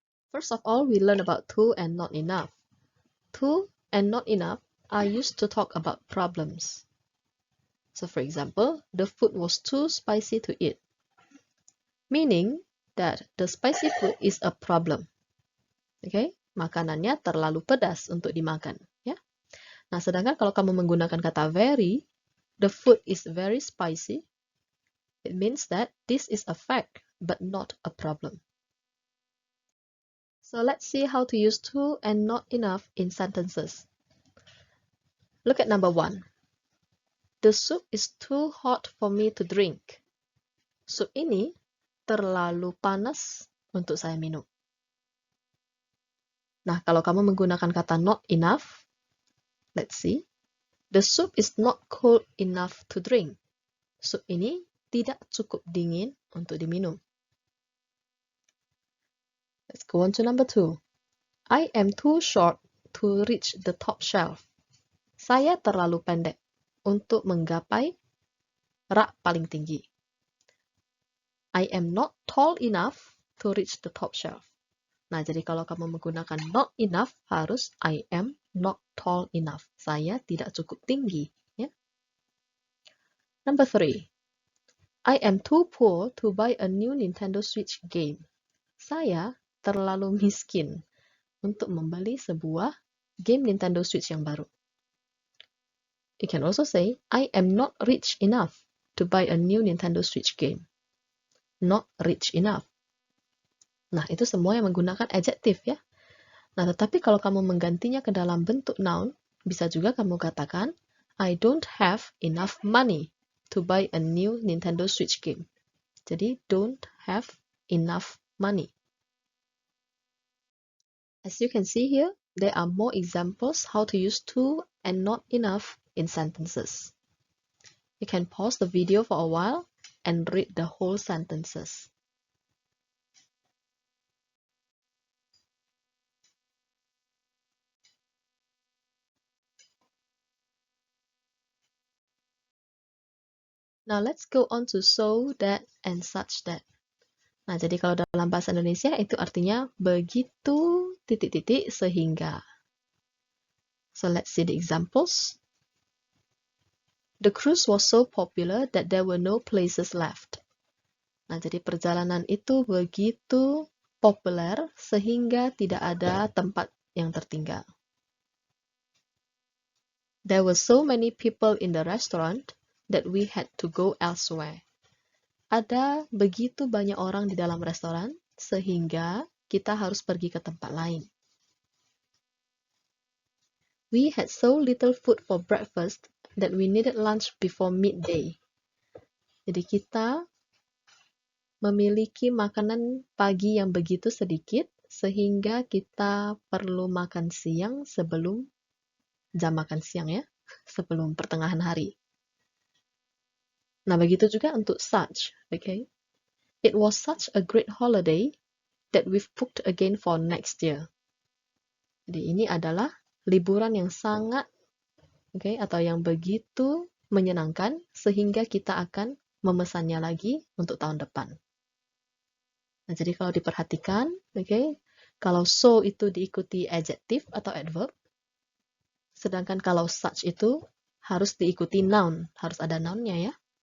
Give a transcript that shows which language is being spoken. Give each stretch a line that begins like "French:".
English: First of all, we learn about to and not enough. To and not enough are used to talk about problems. So for example, the food was too spicy to eat, meaning that the spicy food is a problem. Okay?
Indonesian: Makanannya terlalu pedas untuk dimakan, ya. Nah, sedangkan kalau kamu menggunakan kata very,
English: the food is very spicy. It means that this is a fact, but not a problem. So let's see how to use to and not enough in sentences. Look at number 1. The soup is too hot for me to drink.
Indonesian: Sup ini terlalu panas untuk saya minum. Nah, kalau kamu menggunakan kata not enough,
English: let's see. The soup is not cold enough to drink.
Indonesian: Sup ini tidak cukup dingin untuk diminum.
English: Let's go on to number 2. I am too short to reach the top shelf.
Indonesian: Saya terlalu pendek untuk menggapai rak paling tinggi.
English: I am not tall enough to reach the top shelf.
Indonesian: Nah, jadi kalau kamu menggunakan
English: not enough,
Indonesian: harus
English: I am not tall enough.
Indonesian: Saya tidak cukup tinggi.
English: Ya. Number 3. I am too poor to buy a new Nintendo Switch game.
Indonesian: Saya terlalu miskin untuk membeli sebuah game Nintendo Switch yang baru.
English: You can also say, I am not rich enough to buy a new Nintendo Switch game. Not rich enough.
Indonesian: Nah, itu semua yang menggunakan adjective ya. Nah, tetapi kalau kamu menggantinya ke dalam bentuk noun, bisa juga kamu katakan,
English: I don't have enough money to buy a new Nintendo Switch game.
Indonesian: Jadi,
English: don't have enough money. As you can see here, there are more examples how to use to and not enough in sentences. You can pause the video for a while and read the whole sentences. Now let's go on to so, that, and such that.
Indonesian: Nah, jadi kalau dalam bahasa Indonesia itu artinya begitu titik-titik sehingga.
English: So let's see the examples. The cruise was so popular that there were no places left.
Indonesian: Nah, jadi perjalanan itu begitu populer sehingga tidak ada tempat yang tertinggal.
English: There were so many people in the restaurant that we had to go elsewhere.
Indonesian: Ada begitu banyak orang di dalam restoran sehingga kita harus pergi ke tempat lain.
English: We had so little food for breakfast that we needed lunch before midday.
Indonesian: Jadi kita memiliki makanan pagi yang begitu sedikit sehingga kita perlu makan siang sebelum jam makan siang ya, sebelum pertengahan hari. Nah, begitu juga untuk such, okay?
English: It was such a great holiday that we've booked again for next year.
Indonesian: Jadi ini adalah liburan yang sangat, okay, atau yang begitu menyenangkan sehingga kita akan memesannya lagi untuk tahun depan. Nah, jadi kalau diperhatikan, okay, kalau so itu diikuti adjective atau adverb, sedangkan kalau such itu harus diikuti noun, harus ada noun-nya ya.